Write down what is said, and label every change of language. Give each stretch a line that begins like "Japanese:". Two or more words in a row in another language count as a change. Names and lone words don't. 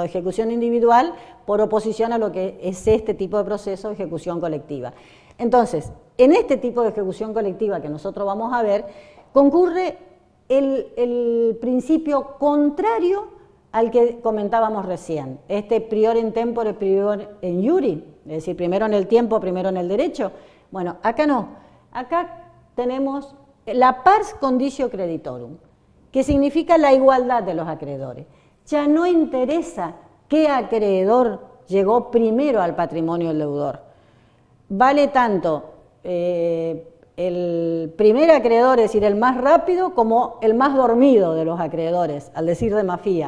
Spanish: Ejecución individual por oposición a lo que es este tipo de proceso, ejecución colectiva. Entonces, en este tipo de ejecución colectiva que nosotros vamos a ver, concurre el principio contrario al que comentábamos recién,
Latin: prior in tempore, prior in iure,
Spanish: es decir, primero en el tiempo, primero en el derecho. Bueno, acá no, acá tenemos la
Latin: pars conditio creditorum,
Spanish: que significa la igualdad de los acreedores. Ya no interesa qué acreedor llegó primero al patrimonio del deudor. Vale tanto el primer acreedor, es decir, el más rápido, como el más dormido de los acreedores, al decir de Mafía.